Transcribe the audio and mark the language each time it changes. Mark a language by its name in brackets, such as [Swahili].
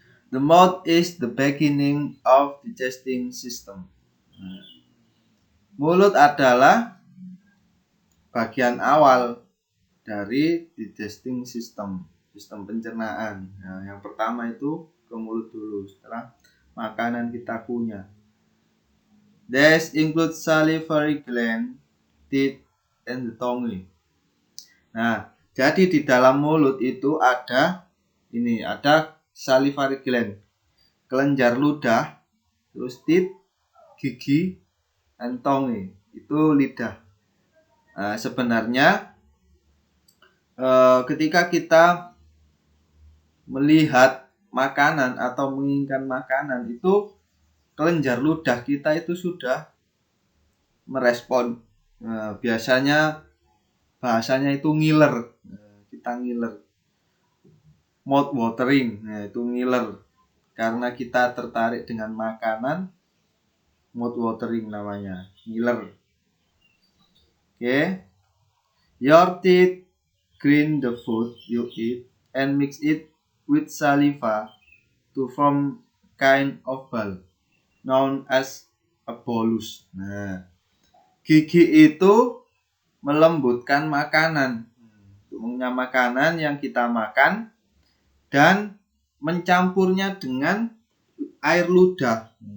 [English] The mouth is the beginning of digesting system. [Indonesian] Mulut adalah bagian awal dari digesting system, sistem pencernaan. Nah, yang pertama itu ke mulut dulu setelah makanan kita kunyah. [English] These include salivary gland, teeth, and the tongue. [Indonesian] Nah, jadi di dalam mulut itu ada salivary gland, kelenjar ludah, terus teeth, gigi, and tongue, itu lidah. Nah, sebenarnya ketika kita melihat makanan atau menginginkan makanan, itu kelenjar ludah kita itu sudah merespon. Nah, biasanya bahasanya itu ngiler. Kita ngiler. [English] Mouth watering. [Indonesian] Nah, itu ngiler. Karena kita tertarik dengan makanan, mouth watering namanya. Ngiler. Oke. [English] Your teeth clean the food you eat and mix it with saliva to form kind of ball known as a bolus. [Indonesian] Nah, gigi itu melembutkan makanan. Mengunyah makanan yang kita makan dan mencampurnya dengan air ludah.